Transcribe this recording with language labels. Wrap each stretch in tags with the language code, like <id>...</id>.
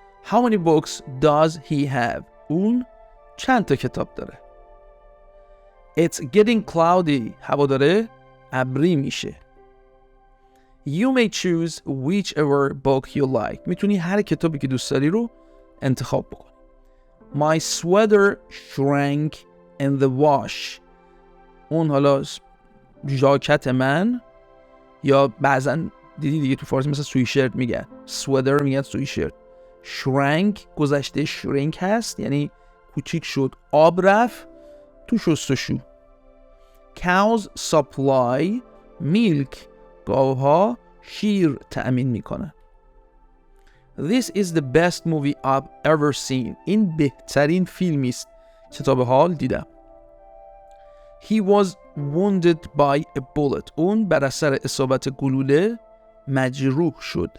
<en>How many books does he have?</en> <fa>اون چند تا کتاب داره؟</fa> <en>It's getting cloudy.</en> <fa>هوا داره ابری میشه.</fa> <en>You may choose whichever book you like.</en> <fa>میتونی هر کتابی که دوست داری رو انتخاب بکنی.</fa> <en>My sweater shrank in the wash.</en> <fa>اون حالا ژاکت من، یا بعضا دیدی دیگه تو فارسی مثلا سویشرت میگن، sweater میگن سویشرت. shrank گذشته shrink هست، یعنی کوچیک شد، آب رفت تو شستشو.</fa> <en>cows supply milk.</en> <fa>گاوها شیر تأمین میکنن.</fa> <en>This is the best movie I've ever seen.</en> <fa>این بهترین فیلمی است که تا به حال دیدم.</fa> <en>He was wounded by a bullet.</en> <fa>اون بر اثر اصابت گلوله مجروح شد.</fa>